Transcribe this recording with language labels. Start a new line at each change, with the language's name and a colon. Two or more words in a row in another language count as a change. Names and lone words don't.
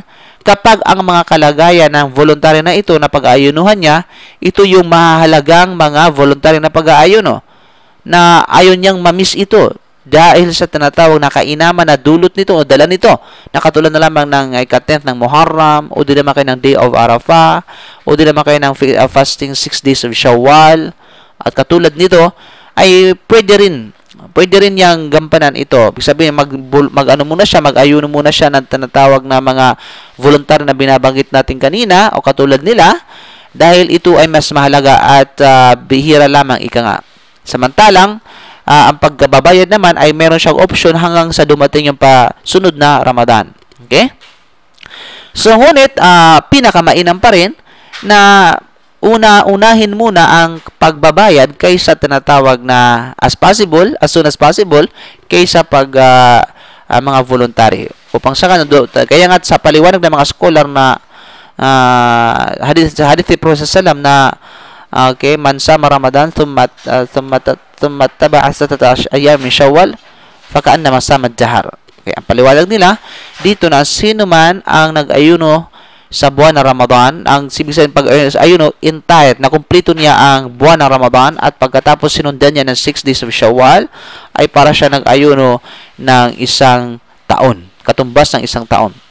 Filipino: Kapag ang mga kalagayan ng voluntary na ito na pag-aayunuhan niya, ito yung mahalagang mga voluntary na pag-aayuno na ayon niyang mamiss ito dahil sa tinatawag na kainaman na dulot nito o dala nito, na katulad na lamang ng ika-10th ng Muharram, o di naman kayo ng
English: Day of Arafah,
Filipino: o di naman kayo ng
English: fasting 6 days of Shawwal,
Filipino: at katulad nito ay pwede rin niyang gampanan ito. Ibig sabihin, mag-ayuno muna siya ng tinatawag na mga voluntary na binabanggit natin kanina o katulad nila dahil ito ay mas mahalaga at bihira lamang ika nga. Samantalang, ang pagbabayad naman ay meron siyang option hanggang sa dumating yung sunod na Ramadan. Okay? So, ngunit, pinakamainam pa rin na unahin muna ang pagbabayad kaysa tinatawag na
English: as soon as possible,
Filipino: kaysa mga voluntary. Upang kaya nga sa paliwanag ng mga scholar na hadith ni Prophet sallam na Okay,
Arabic: من صام رمضان ثم تبع 16 أيام من شوال فكأنما صام الدهر.
Filipino: Okay, ang paliwanag nila dito na sino man ang nag-ayuno sa buwan ng Ramadan, ang ibig sabihin pag-ayuno entire, na kumpleto niya ang buwan ng Ramadan at pagkatapos sinundan niya ng
English: 6 days of Shawwal,
Filipino: ay para siya nag-ayuno ng isang taon, katumbas ng isang taon.